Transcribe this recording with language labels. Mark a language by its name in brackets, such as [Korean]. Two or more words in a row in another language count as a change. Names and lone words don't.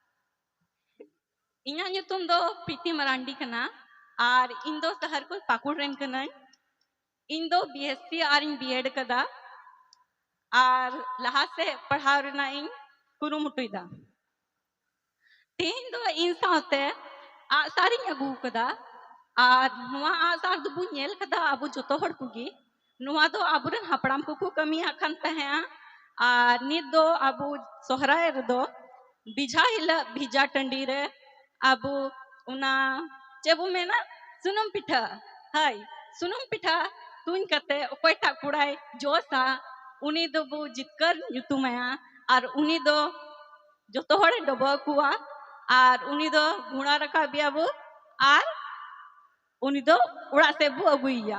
[Santali] इन्या ᱧᱩᱛᱩᱢ दो प्रीति मरांडी कना आर इन दो शहर को पाकुड़ रेन कना। इन दो बीएससी आर इन बीएड कदा आर लहा से पढ़ाव रेना इन कुरुमुटुइदा। तीन दो इन साथे आसारिंग अगू कदा आर नुआ आसार दो बु नेल कदा अबु जोतो हर कुगी नुआ दो अबुरन हापड़ाम को कमिया खान तहेया। आर नित दो अबु सोहराय रदो बिझा हिला भिजा टंडी रे अबु उना चेबु मेना सुनुम पिठा हाय सुनुम पिठा तुन कते ओकोयटा कुड़ाय जोसा उनी दो बु जितकर ᱧᱩᱛᱩᱢᱟᱭᱟ आर उनी दो जोतो हरे डबो कुआ आर उनी दो गुणा रखा बियाबु आर उनी दो उड़ा से बु अगुइया।